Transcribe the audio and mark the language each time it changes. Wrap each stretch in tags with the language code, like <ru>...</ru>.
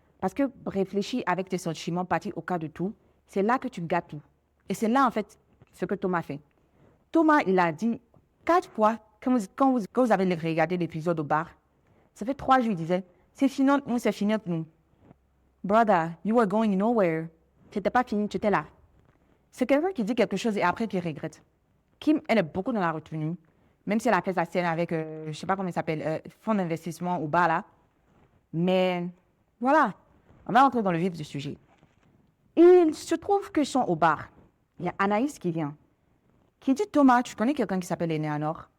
<fr>Parce que réfléchir avec tes sentiments, partir au cas de tout, c'est là que tu gâtes tout. Et c'est là, en fait, ce que Thomas fait. Thomas, il a dit 4 fois, quand vous avez regardé l'épisode au bar, ça fait 3 jours, il disait, c'est fini entre nous, c'est fini entre nous.</fr> <en>Brother, you were going nowhere.</en> <fr>C'était pas fini, tu étais là. C'est quelqu'un qui dit quelque chose et après qui regrette. Kim, elle est beaucoup dans la retenue. Même si elle a fait sa scène avec, je ne sais pas comment il s'appelle, fonds d'investissement au bar là. Mais voilà, on va entrer dans le vif du sujet. Il se trouve qu'ils sont au bar. Il y a Anaïs qui vient, qui dit, Thomas, tu connais quelqu'un qui s'appelle Eleanor?</fr>